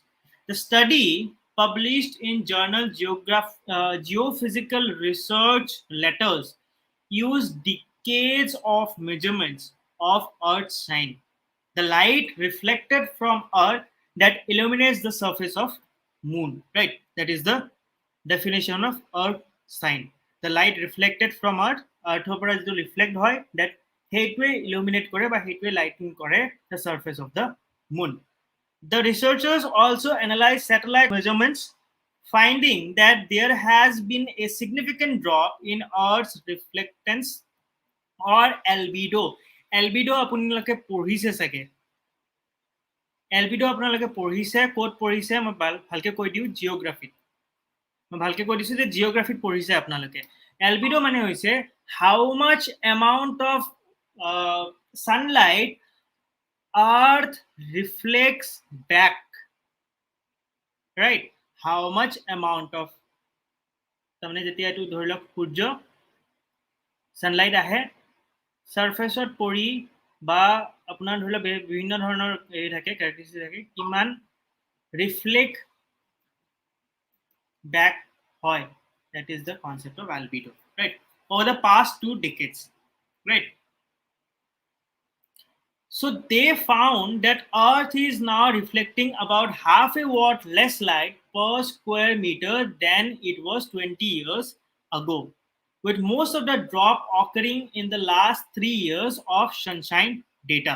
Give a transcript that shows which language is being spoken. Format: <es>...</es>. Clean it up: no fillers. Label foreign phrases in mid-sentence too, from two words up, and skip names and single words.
<en>The study published in journal Geophysical Research Letters used decades of measurements of Earth's sign, the light reflected from Earth that illuminates the surface of Moon. Right? That is the definition of Earth sign. The light reflected from Earth,</en> <as>Earthৰ পৰা যিটো reflect হয়, that সেইটোৱে illuminate কৰে বা সেইটোৱে lighting কৰে</as> <en>the surface of the Moon. The researchers also analyzed satellite measurements, finding that there has been a significant drop in Earth's reflectance or albedo.</en> <as>Albedo আপোনালোকে পঢ়িছে চাগে। albedo আপোনালোকে পঢ়িছে, ক'ত পঢ়িছে মই ভালকে কৈ দিওঁ, জিঅ'গ্ৰাফিত। মই ভালকে কৈ দিছোঁ যে জিঅ'গ্ৰাফিত পঢ়িছে আপোনালোকে।</as> <en>albedo</en> <as>মানে হৈছে</as> <en>how much amount of sunlight Earth reflects back, right? How much amount of</en> <as>তাৰমানে যেতিয়া এইটো ধৰি লওক সূৰ্য সানলাইট আহে সাৰফেসত পৰি বা আপোনাৰ ধৰি লওক বিভিন্ন ধৰণৰ এই থাকে ক্যাৰেক্টাৰিষ্টিক থাকে কিমান রিফ্লেক্ট back hoy.</as> <en>That is the concept of albedo, right? Over the past 2 decades, right? So they found that Earth is now reflecting about half a watt less light per square meter than it was 20 years ago, with most of the drop occurring in the last 3 years of sunshine data.</en>